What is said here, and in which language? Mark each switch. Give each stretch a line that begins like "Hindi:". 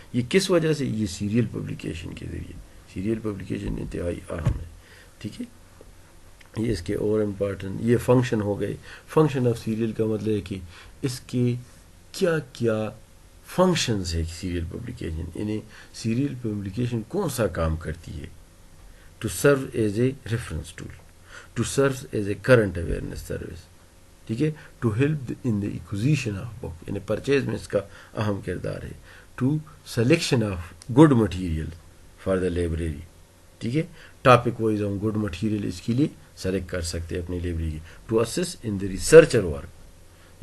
Urdu: یہ کس وجہ سے؟ یہ سیریل پبلیکیشن کے ذریعے. سیریل پبلیکیشن انتہائی اہم ہے. ٹھیک ہے. یہ اس کے اور امپارٹنٹ یہ فنکشن ہو گئے. فنکشن آف سیریل کا مطلب ہے کہ اس کے کیا کیا فنکشنز ہے سیریل پبلیکیشن، یعنی سیریل پبلیکیشن کون سا کام کرتی ہے.
English: To serve as a reference tool, to serve as a current awareness service.
Urdu: ٹھیک ہے.
English: to help in the acquisition of book,
Urdu: یعنی پرچیز میں اس کا اہم کردار ہے.
English: To selection of good material for the library.
Urdu: ٹھیک ہے. ٹاپک وائز ہم گڈ مٹیریل اس کے لیے سلیکٹ کر سکتے ہیں اپنی library.
English: to assist in the researcher work,